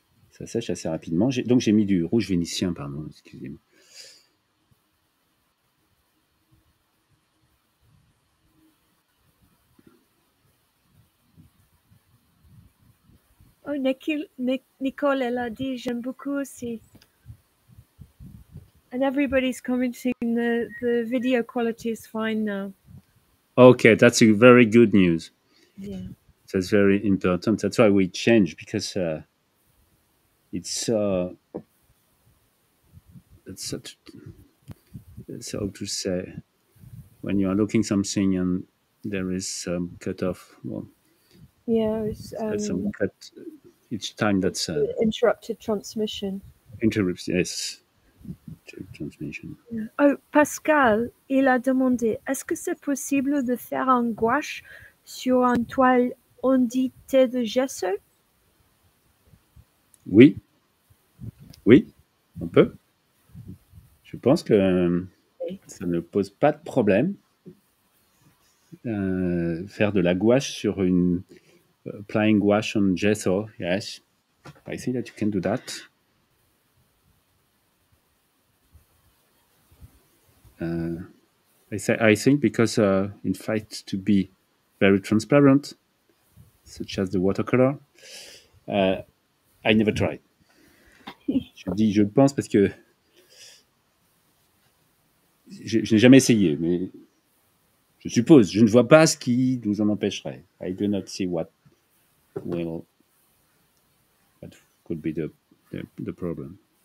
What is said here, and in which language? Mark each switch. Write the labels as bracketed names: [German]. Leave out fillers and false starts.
[French] Ça sèche assez rapidement. Donc j'ai mis du rouge vénitien, pardon, excusez-moi. Oh, Nicole, elle a dit, j'aime beaucoup aussi. [English] And everybody's commenting the video quality is fine now. Okay, that's a very good news. Yeah. That's very important. That's why we changed, because it's such, it's how to say, when you are looking something and there is some cut off. Well, Yeah, it's some cut each time. That's interrupted transmission. interrupts. Yes, transmission. [French] Oh, Pascal, il a demandé, est-ce que c'est possible de faire un gouache sur une toile onditée de gesso? Oui, oui, on peut. Je pense que ça ne pose pas de problème. Faire de la gouache sur une [English] applying gouache on gesso. Yes, I think that you can do that. I think because in fact, to be very transparent, such as the watercolor, I never tried. [French] Je dis je pense parce que je n'ai jamais essayé, mais je suppose, je ne vois pas ce qui nous en empêcherait. [English] I do not see what could be the problem.